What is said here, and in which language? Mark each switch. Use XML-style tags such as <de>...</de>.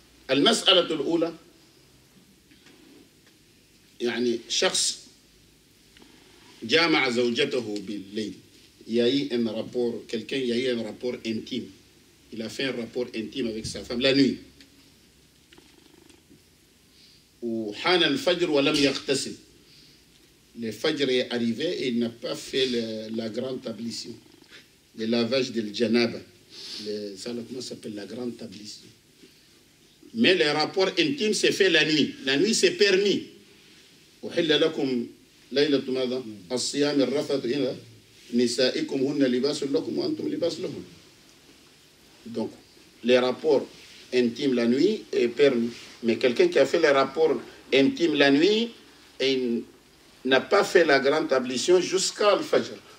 <ar>المسألة الأولى يعني شخص جامع زوجته بالليل.</ar> <fr>Il y a eu un rapport, quelqu'un, il y a eu un rapport intime. Il a fait un rapport intime avec sa femme la nuit.</fr> <ar>وحان الفجر ولم يغتسل.</ar> <fr>Le fajr est arrivé et il n'a pas fait la grande ablution. Le lavage de l'janaba. Ça, comment ça s'appelle la grande ablution. Mais le rapport intime s'est fait la nuit. La nuit, c'est permis.</fr> <ar>أحل لكم ليلة ماذا؟ الصيام الرفث إلى نسائكم هن لباس لكم وأنتم لباس لهم.</ar> <fr>Donc, les rapports intimes la nuit est permis. Mais quelqu'un qui a fait les rapports intimes la nuit et n'a pas fait la grande ablution jusqu'à الفجر.</fr>